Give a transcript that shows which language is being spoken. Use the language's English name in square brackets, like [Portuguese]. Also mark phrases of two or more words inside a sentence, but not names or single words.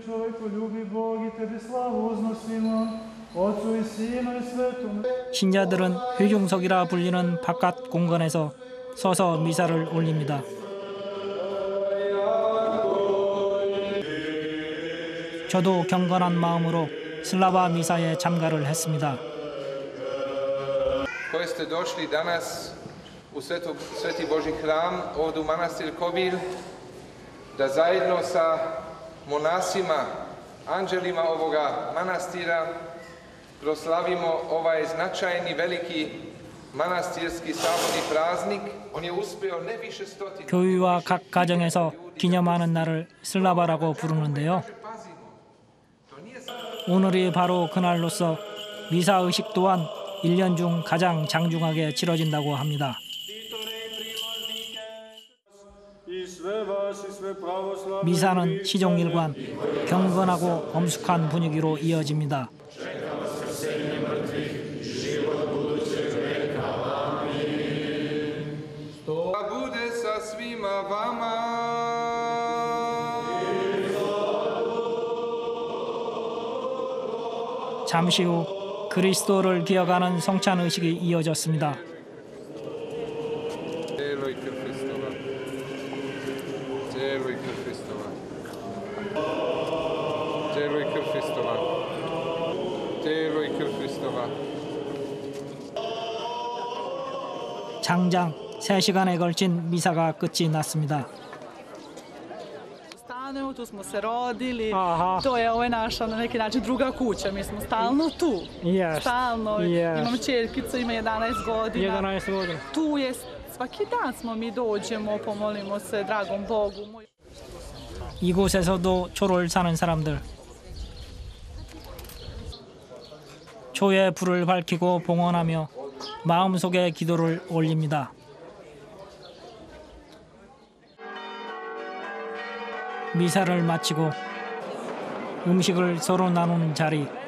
[Korean] 신자들은 회중석이라 불리는 바깥 공간에서 서서 미사를 올립니다. 저도 경건한 마음으로 슬라바 미사에 참가를 했습니다. [Serbian] koji ste došli danas u Sveti Božji hram, ovdje u manastir Kobil, da zajedno sa monasima, anđelima ovoga manastira proslavimo ovaj značajni veliki manastirski sabirni praznik. On je uspeo ne više stotina. [Korean] 교회와 각 가정에서 기념하는 날을 슬라바라고 부르는데요. 오늘이 바로 그날로서 미사 의식 또한 1년 중 가장 장중하게 치러진다고 합니다. 미사는 시종일관 경건하고 엄숙한 분위기로 이어집니다. [Serbian] Bude sa svima vama. [Korean] 잠시 후 그리스도를 기억하는 성찬 의식이 이어졌습니다. [Serbian] Telo i krv Hristova. Telo i krv Hristova. Telo i krv Hristova. Telo i krv Hristova. [Korean] 장장 3시간에 걸친 미사가 끝이 났습니다. [Serbian] Stanemo, tu smo se rodili, to je ovo je naša na neki način druga kuća, mi smo stalno tu, stalno, imam čerkicu, ima 11 godina, 11 godina. Tu je, svaki dan smo mi dođemo, pomolimo se dragom Bogu. [Korean] 이곳에서도 초를 사는 사람들. 초에 불을 밝히고 봉헌하며 마음속에 기도를 올립니다. 미사를 마치고 음식을 서로 나누는 자리.